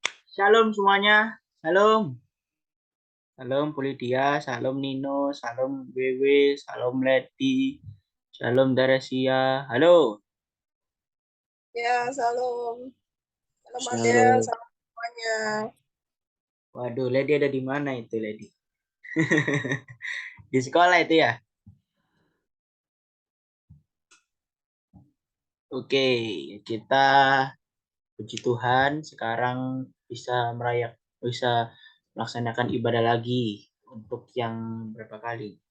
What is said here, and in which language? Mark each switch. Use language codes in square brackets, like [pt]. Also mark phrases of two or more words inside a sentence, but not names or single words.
[id] Shalom semuanya. Shalom. Shalom Pulidia, Shalom Nino, Shalom Wewe, Shalom Leti, Shalom Darasia. Halo. Ya, salam. Salam Adel, Shalom. salam semuanya. Waduh, Ledi ada di mana itu, Ledi? Di sekolah itu ya? Oke, kita puji Tuhan sekarang bisa melaksanakan ibadah lagi untuk yang berapa kali?